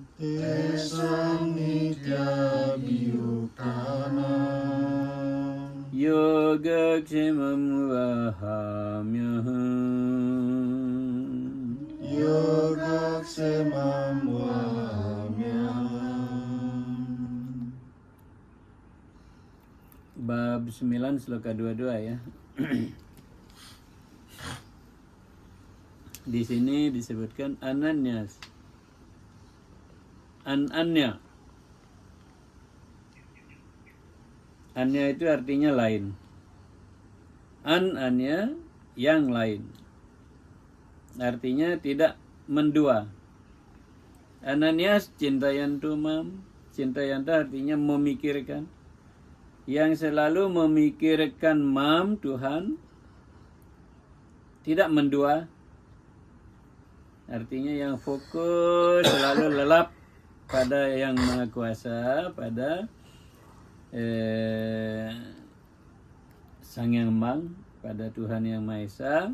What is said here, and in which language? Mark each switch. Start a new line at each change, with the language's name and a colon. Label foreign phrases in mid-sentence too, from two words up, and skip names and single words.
Sanskrit: Tesam nityabhiyuktanam, Yogakshemam vahamyaham, Yogakshamam vahamyaham.
Indonesian: Bab 9 sloka 22 ya. Di sini disebutkan ananyas. Anya. Anya itu artinya lain. Anya yang lain. Artinya tidak mendua.
Sanskrit: Ananyas cintayantu mam.
Indonesian: Cintayantu artinya memikirkan. Yang selalu memikirkan mam Tuhan, tidak mendua. Artinya yang fokus selalu lelap pada yang Maha Kuasa, pada Sang Yang Mang, pada Tuhan Yang Maha Esa.